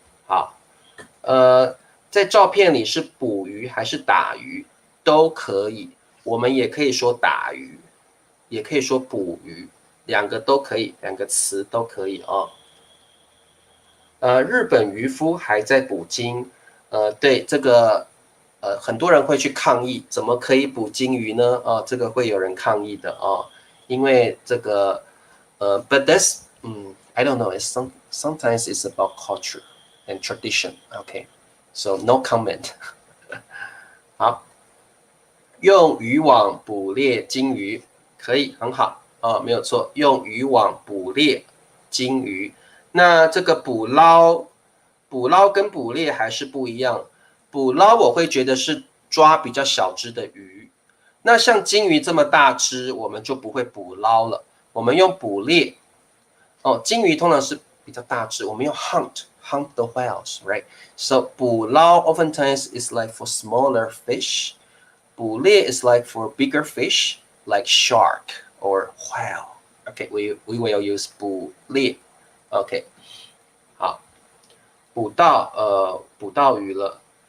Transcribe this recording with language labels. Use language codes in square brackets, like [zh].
[zh] 好，在照片里是捕鱼还是打鱼都可以，我们也可以说打鱼，也可以说捕鱼，两个都可以，两个词都可以哦。日本渔夫还在捕鲸，对这个，很多人会去抗议，怎么可以捕鲸鱼呢？这个会有人抗议的哦，因为这个， [en] but that's，I don't know. Sometimes it's about culture and tradition. Okay, so no comment. [zh] 好，用渔网捕猎鲸鱼可以很好没有错，用渔网捕猎鲸鱼。那这个捕捞跟捕猎还是不一样。捕捞我会觉得是抓比较小只的鱼，那像鲸鱼这么大只，我们就不会捕捞了，我们用捕猎。鲸鱼通常是比较大只，我们用 [en] hunt the whales, right? So 捕捞 oftentimes is like for smaller fish. 捕猎 is like for bigger fish, like shark or whale. Okay, we will use 捕猎。 [zh] OK， 好，捕到鱼了。